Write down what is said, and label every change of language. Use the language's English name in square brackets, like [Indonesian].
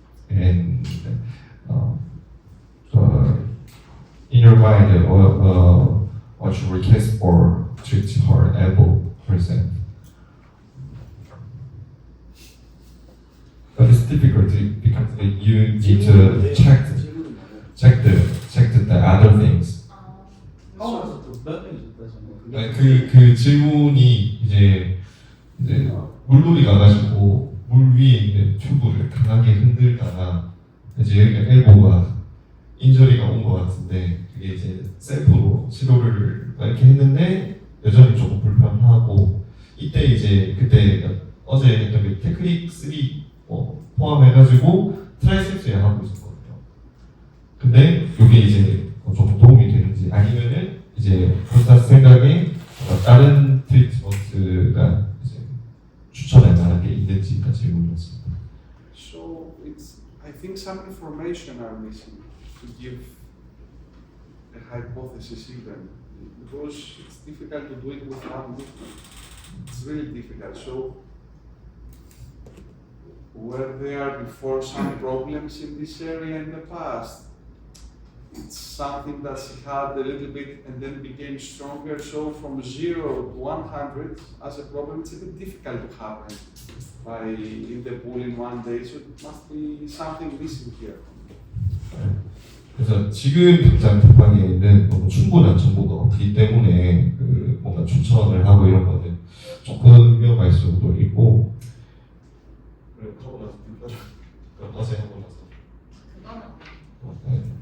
[English] And in your mind, what should we case for treat her elbow, for example? But it's difficult because you need to check the other things. [Korean] 하고 또 몇명이 줬다 아니, 그 질문이 이제 물놀이 가가지고 물 위에 있는 튜브를 강하게 흔들다가 이제 여기가 엘보가 인저리가 온 것 같은데 그게 이제 셀프로 치료를 이렇게 했는데 여전히 조금 불편하고 이때 이제 그때 어제 했던 그 테크닉 3 포함해가지고 트라이셉스에 하고 있었거든요. 근데 이게 이제 좀 도움이 되는지 아니면은 이제 본사 생각에 다른 트리트먼트가 이제 추천할 만한 게 있는지가 질문이었습니다. [English] So I think some information are missing to give a hypothesis even, because it's difficult to do it with one movement. It's really difficult. So were there before some problems in this area in the past? It's something that she had a little bit and then became stronger. So from 0 to 100 as a problem, it's a bit difficult to happen in the pool in one day. So it must be something missing here. [Korean] 그래서 지금 당장 독방에는 너무 충분한 정보가 없기 때문에 뭔가 추천을 하고 이런 거는 조금 위험할 수도 있고. 하고 나서 어제 하고 나서. 그거는